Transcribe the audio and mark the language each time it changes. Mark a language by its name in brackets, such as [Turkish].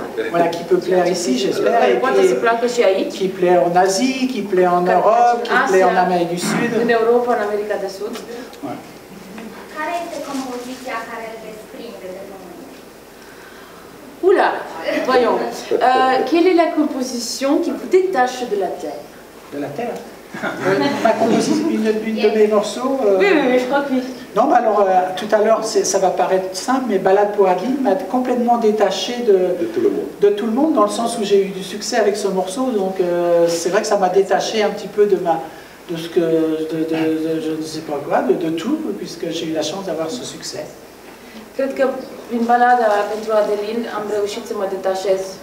[French] Voilà, qui peut plaire ici, j'espère, et puis qui plaît en Asie, qui plaît en Europe, qui plaît en Amérique du Sud. [Romanian] În Europa, în America de Sud. Care este compoziția care îl desprinde de moment? [French] Oula, voyons. Quelle est la composition qui vous détache de la terre? De la terre? Ma composition, une de mes morceaux. Oui, je crois que oui. Non, mais alors, tout à l'heure, ça va paraître simple, mais Ballade pour Adeline m'a complètement détaché de tout le monde, dans le sens où j'ai eu du succès avec ce morceau. Donc, c'est vrai que ça m'a détaché un petit peu de ce que, je ne sais pas quoi, de tout, puisque j'ai eu la chance d'avoir ce succès. [Romanian] Cred că prin balada pentru Adeline am reușit să mă detașez